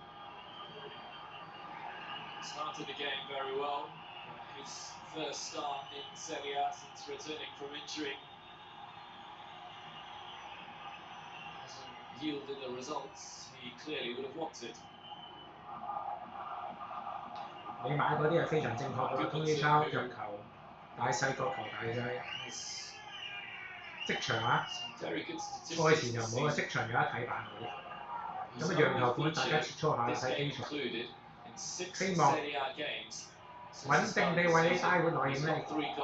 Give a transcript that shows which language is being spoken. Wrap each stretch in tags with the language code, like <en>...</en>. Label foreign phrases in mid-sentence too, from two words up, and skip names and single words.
<en>Started the game very well. His first start in Serie A since returning from injury. Yielded the results he clearly would have wanted.</en> <yue>你買嗰啲係非常正確嘅，通知抄入球，大細角球大細，即場啊！賽前又冇啊，即場有得睇版嘅。咁啊，讓球盤大家切磋下睇基礎，希望穩定地為你帶回來盈利。</yue>